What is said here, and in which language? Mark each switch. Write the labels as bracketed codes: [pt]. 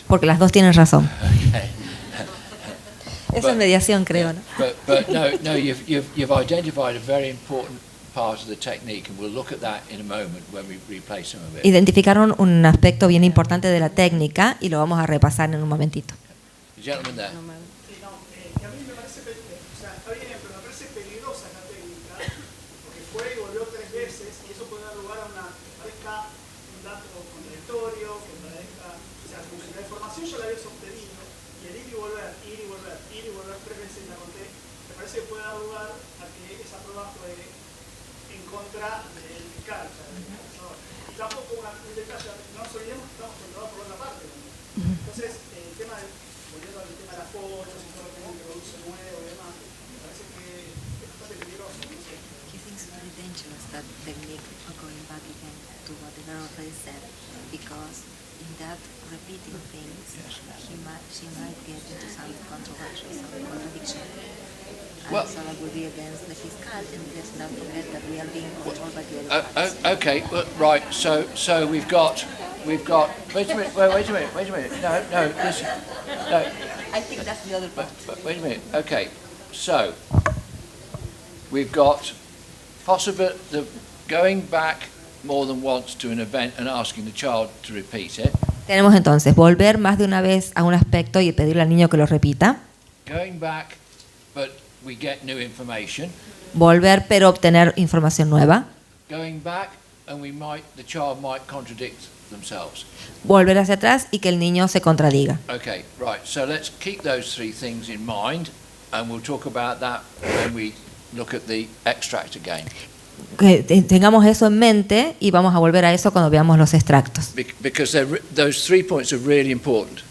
[es] Porque las dos tienen razón. [en] Okay. [es] Eso es mediación, creo, ¿no? [en] But no, you've identified a very important part of the technique, and we'll look at that in a moment when we replay some of it. [es] Identificaron un aspecto bien importante de la técnica y lo vamos a repasar en un momentito. [en] The gentleman there. [es] Que a mí me parece, o sea, está bien, pero me parece peligrosa la técnica, porque fue y volvió 3 veces, y eso puede dar lugar a que parezca un dato contradictorio, que parezca, o sea, como si la información ya la habías obtenido, y el ir y volver 3 veces la conté, me parece que puede dar lugar a que esa prueba fue en contra del fiscal, o sea, del defensor. Y tampoco un detalle, no nos olvidemos que estamos controlados por otra parte. Entonces, el tema de volviendo al tema de las fotos y todo lo que produce nuevo y demás, me parece que es bastante peligroso. No sé. [en] He thinks it's very dangerous, that technique of going back again to what the girl already said, because in that repeating things, she might get into some controversy, some contradiction. Well, so that would be against the fiscal, and let's not forget that we are being controlled by the other parties. Okay, well, right. So we've got. Wait a minute. No. Listen. No. I think that's the other part. But wait a minute. Okay. So we've got the going back more than once to an event and asking the child to repeat it. [es] Tenemos entonces volver más de una vez a un aspecto y pedirle al niño que lo repita. [en] Going back, but we get new information. [es] Volver pero obtener información nueva. [en] Going back and the child might contradict themselves. [es] Volver hacia atrás y que el niño se contradiga. [en] Okay, right. So let's keep those 3 things in mind, and we'll talk about that when we look at the extract again. [es] Que tengamos eso en mente y vamos a volver a eso cuando veamos los extractos. [en] Because those 3 points are really important.